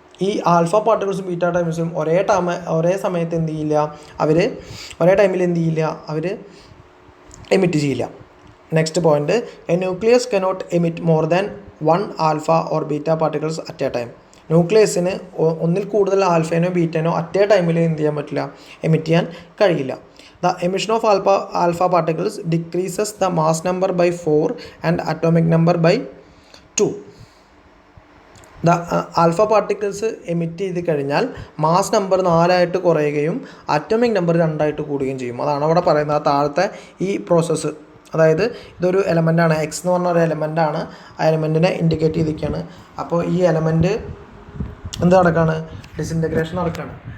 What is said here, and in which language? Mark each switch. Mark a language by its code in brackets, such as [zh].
[ml] ഈ alpha പാർട്ടിക്കിൾസും beta പാർട്ടിക്കിൾസും ഒരേ സമയത്ത് എന്ത് ചെയ്യില്ല, ഒരേ ടൈമിൽ എന്ത് ചെയ്യില്ല, അവർ എമിറ്റ് ചെയ്യില്ല. [en] Next point, a nucleus cannot emit more than 1 alpha or beta particles at a time. [ml] ന്യൂക്ലിയസിന് ഒന്നിൽ കൂടുതൽ ആൽഫേനോ ബീറ്റനോ അറ്റ് എ ടൈമിൽ എന്ത് ചെയ്യാൻ പറ്റില്ല, എമിറ്റ് ചെയ്യാൻ കഴിയില്ല. [en] The emission of alpha particles decreases the mass number by 4 and atomic number by 2. The alpha particles [ml] emit ചെയ്ത് കഴിഞ്ഞാൽ മാസ് നമ്പർ 4 കുറയുകയും അറ്റോമിക് നമ്പർ 2 കൂടുകയും ചെയ്യും. അതാണ് അവിടെ പറയുന്നത്. താഴത്തെ ഈ പ്രോസസ്സ്, അതായത് ഇതൊരു എലമെൻ്റാണ്, എക്സ് എന്ന് പറഞ്ഞ ഒരു എലമെൻ്റാണ്. ആ എലമെൻറ്റിനെ ഇൻഡിക്കേറ്റ് ചെയ്തിരിക്കുകയാണ്. അപ്പോൾ ഈ എലമെൻറ്റ് എന്ത് നടക്കുകയാണ്, ഡിസിൻറ്റഗ്രേഷൻ നടക്കുകയാണ്.